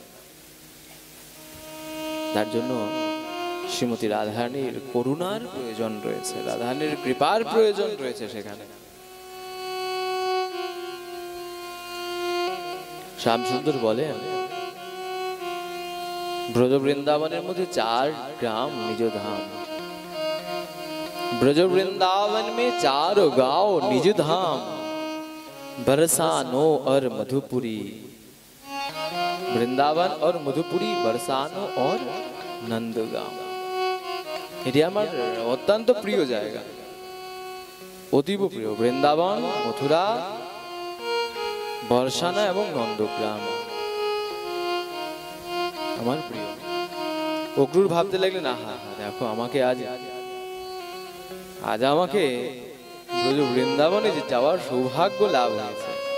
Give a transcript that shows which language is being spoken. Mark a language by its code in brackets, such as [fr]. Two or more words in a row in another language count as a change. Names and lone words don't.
[bn] তার জন্য শ্রীমতী রাধারানীর করুণার প্রয়োজন রয়েছে, রাধারানীর কৃপার প্রয়োজন রয়েছে সেখানে। শ্যামসুন্দর বলেন, ব্রজ বৃন্দাবনের মধ্যে 4 গ্রাম নিজ ধাম। [hi] ब्रज वृंदावन में 4 गांव निज धाम, बरसानो और मधुपुरी। বৃন্দাবন और मधुपुरी, बरसानो और नंदगांव। [bn] এটি আমার অত্যন্ত প্রিয় জায়গা, অতীব প্রিয়। বৃন্দাবন, মথুরা, বর্ষানা এবং নন্দগ্রাম আমার প্রিয়। অক্রূর ভাবতে লাগলেন, আহা, দেখো আমাকে আজ আমাকে ব্রজ বৃন্দাবনে যাওয়ার সৌভাগ্য লাভ হয়েছে।